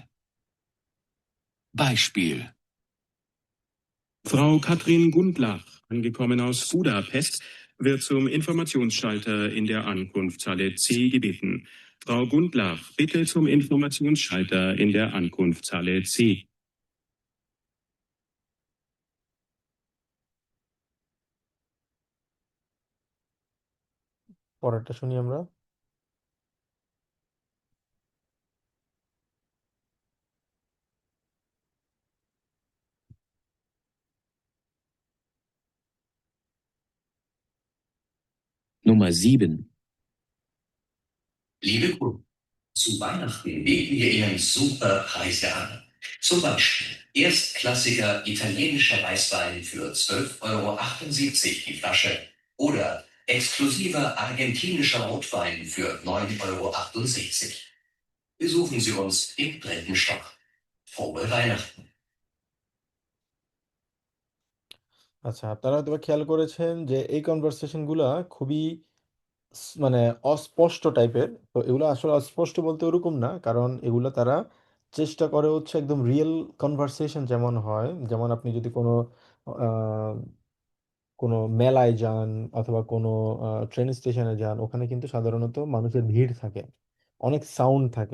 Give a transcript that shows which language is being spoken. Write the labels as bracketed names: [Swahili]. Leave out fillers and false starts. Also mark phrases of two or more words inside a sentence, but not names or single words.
[German] Beispiel. Frau Katrin Gundlach, angekommen aus Budapest, wird zum Informationsschalter in der Ankunftshalle C gebeten. Frau Gundlach, bitte zum Informationsschalter in der Ankunftshalle C. [Bangla] পরেরটা শুনি আমরা। [German] Nummer 7. Liebe Kunden, zu Weihnachten bieten wir Ihnen super Preise an. Zum Beispiel erstklassiger italienischer Weißwein für 12,78 € die Flasche oder exklusiver argentinischer Rotwein für 9,68 €. Besuchen Sie uns im 3. Stock. Frohe Weihnachten! [Bangla] আচ্ছা, আপনারা হয়তো বা খেয়াল করেছেন যে এই কনভারসেশনগুলা খুবই মানে অস্পষ্ট টাইপের। তো এগুলো আসলে অস্পষ্ট বলতে ওরকম না, কারণ এগুলো তারা চেষ্টা করে হচ্ছে একদম রিয়েল কনভারসেশন যেমন হয়, যেমন আপনি যদি কোনো আহ, কোনো মেলায় যান অথবা কোনো ট্রেন স্টেশনে যান, ওখানে কিন্তু সাধারণত মানুষের ভিড় থাকে, অনেক সাউন্ড থাকে।